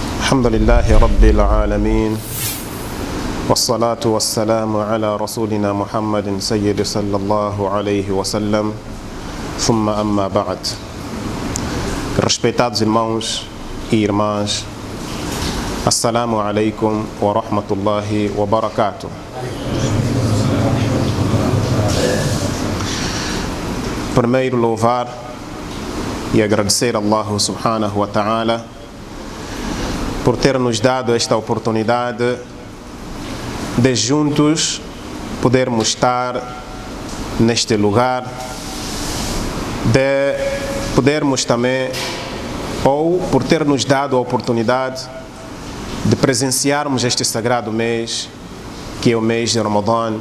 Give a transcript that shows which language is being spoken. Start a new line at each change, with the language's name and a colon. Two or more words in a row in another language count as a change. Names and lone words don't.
Arabic: الحمد لله رب العالمين والصلاة والسلام على رسولنا محمد سيد صلى الله عليه وسلم ثم أما بعد.
Portuguese: Respeitados irmãos e irmãs,
Arabic: السلام عليكم ورحمة الله وبركاته.
Portuguese: Primeiro louvar e agradecer a Allah
Arabic: سبحانه وتعالى
Portuguese: por ter nos dado esta oportunidade de juntos podermos estar neste lugar, de podermos também, ou por ter nos dado a oportunidade de presenciarmos este sagrado mês, que é o mês de Ramadã.